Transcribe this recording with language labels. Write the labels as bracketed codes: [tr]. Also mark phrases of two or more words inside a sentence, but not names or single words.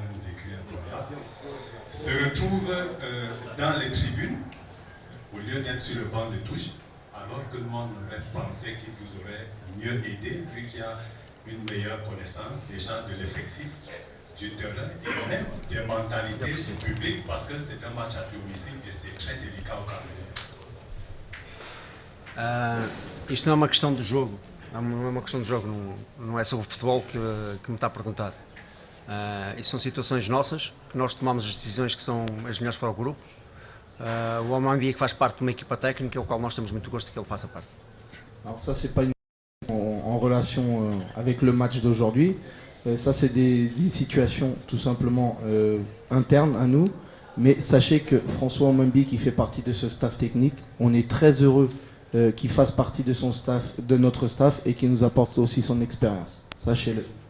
[fr] une vécu incroyable, se retrouve dans les tribunes, au lieu d'être sur le banc de touche, alors que nous on aurait pensé qu'il vous aurait mieux aidé, lui qui a une meilleure connaissance déjà de l'effectif, du terrain et même des mentalités du public, parce que c'est un match à domicile et c'est très délicat au Cameroun. [pt] Isto não é uma questão de jogo, não é uma questão de jogo, não é sobre futebol que me está a perguntar. Isso são situações nossas, que nós tomamos as decisões que são as melhores para o grupo. O Amambia que faz parte de uma equipa técnica, ao qual nós temos muito gosto que ele faça parte. [fr] Alors ça c'est pas en relation avec le match d'aujourd'hui, ça c'est des situations tout simplement internes à nous, mais sachez que François Amambia qui fait partie de ce staff technique, on est très heureux qu'il fasse partie de son staff, de notre staff et qu'il nous apporte aussi son expérience, sachez-le.